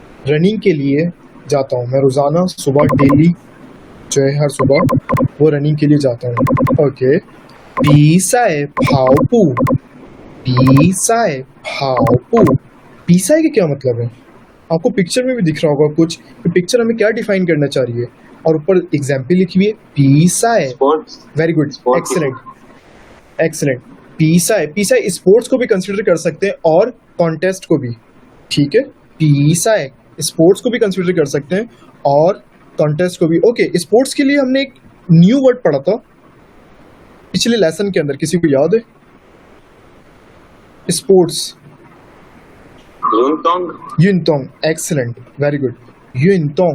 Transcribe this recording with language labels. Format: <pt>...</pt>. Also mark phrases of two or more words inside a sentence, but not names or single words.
<hi>रनिंग के लिए जाता हूँ, मैं रोज़ाना सुबह डेली जो है हर सुबह वो रनिंग के लिए जाता हूँ। ओके,</hi> <zh>比赛跑步比赛跑步比赛</zh> <hi>के क्या मतलब है? आपको पिक्चर में भी दिख रहा होगा कुछ, पिक्चर हमें क्या डिफाइन करना चाह रही है, और ऊपर एग्जाम्पल लिखी हुई है 比赛।</hi> <en>very good, excellent excellent.</en> <hi>比赛 स्पोर्ट्स को भी कंसिडर कर सकते हैं और कॉन्टेस्ट को भी, ठीक है। 比赛 स्पोर्ट्स को भी कंसिडर कर सकते हैं और कॉन्टेस्ट को भी। ओके, स्पोर्ट्स के लिए हमने एक</hi> <en>new word</en> <hi>पढ़ा था पिछले लेसन के अंदर, किसी को याद है?</hi> <en>स्पोर्ट्स यूनतोंग, excellent, very good, यूनतोंग।</en>